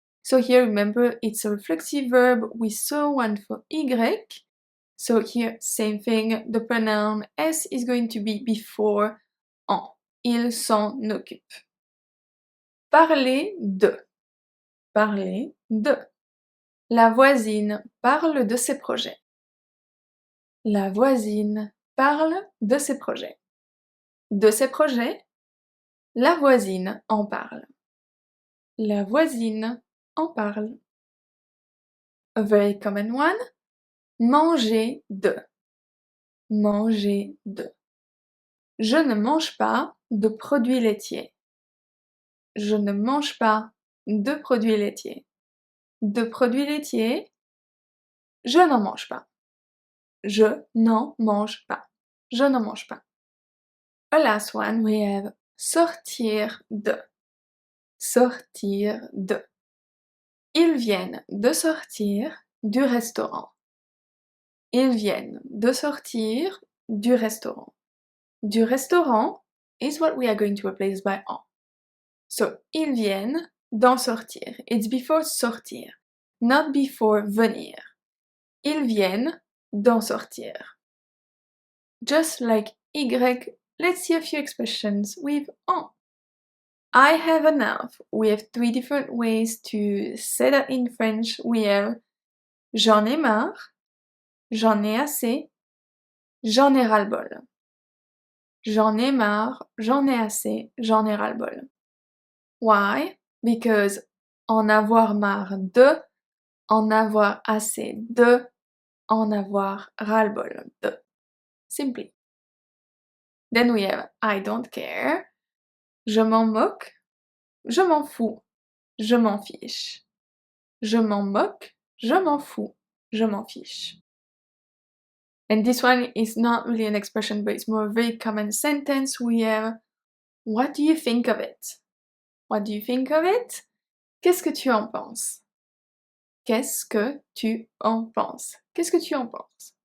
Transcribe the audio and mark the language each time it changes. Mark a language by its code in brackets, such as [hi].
[en] So here remember it's a reflexive verb. We saw one for Y. So here same thing. The pronoun S is going to be before en. [fr] Il s'en occupe. Parler de. Parler de. La voisine parle de ses projets. La voisine parle de ses projets. De ses projets, la voisine en parle. La voisine en parle. [en] A very common one, [fr] manger de. Manger de. Je ne mange pas de produits laitiers. Je ne mange pas de produits laitiers. De produits laitiers, je n'en mange pas. Je n'en mange pas. Je n'en mange pas. [en] A last one, we have [fr] sortir de. Sortir de. Ils viennent de sortir du restaurant. Ils viennent de sortir du restaurant. Du restaurant [en] is what we are going to replace by en. [fr] So, ils viennent d'en sortir. [en] It's before [fr] sortir, not before venir. Ils viennent d'en sortir. [en] Just like Y, let's see a few expressions with en. I have enough. We have three different ways to say that in French. We have [fr] j'en ai marre, j'en ai assez, j'en ai ras-le-bol. J'en ai marre, j'en ai assez, j'en ai ras-le-bol. [en] Why? [fr] Because en avoir marre de, en avoir assez de, en avoir ras-le-bol de. [en] Simply. Then we have I don't care, [fr] je m'en moque, je m'en fous, je m'en fiche. Je m'en moque, je m'en fous, je m'en fiche. [en] And this one is not really an expression, but it's more a very common sentence. We have what do you think of it? What do you think of it? [fr] Qu'est-ce que tu en penses? Qu'est-ce que tu en penses? Qu'est-ce que tu en penses?